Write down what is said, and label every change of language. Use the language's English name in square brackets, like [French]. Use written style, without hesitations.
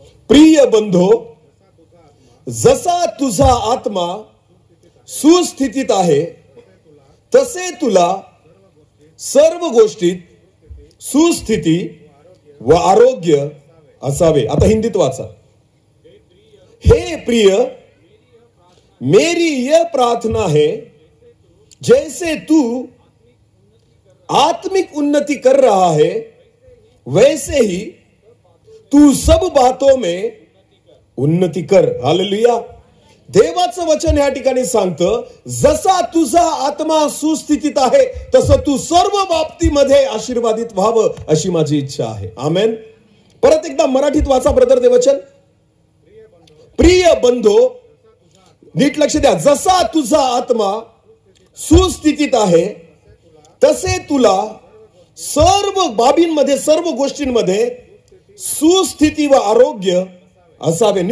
[Marathi] प्रिय बंधो, जसा तुझा आत्मा सुस्थितीत आहे तसे तुला सर्व गोष्टीत सुस्थिती व आरोग्य असावे। आता हिंदीत वाचा। [Hindi] हे प्रिय, मेरी यह प्रार्थना है, जैसे तू आत्मिक उन्नति कर रहा है वैसे ही तू सब बातों में उन्नति कर। हालेलुया। [Marathi] देवाचं वचन या ठिकाणी सांगतं, जसा तुझा आत्मा सुस्थितीत आहे तसं तू सर्व बाबतीमध्ये आशीर्वादित व्हावं अशी माझी इच्छा आहे। आमेन। परत एकदा मराठीत वाचा ब्रदर ते वचन। प्रिय बंधो, नीट लक्ष द्या, जसा तुझा आत्मा सुस्थितीत आहे तसे तुला सर्व बाबींमध्ये, सर्व गोष्टींमध्ये सुस्थिती व आरोग्य असावे।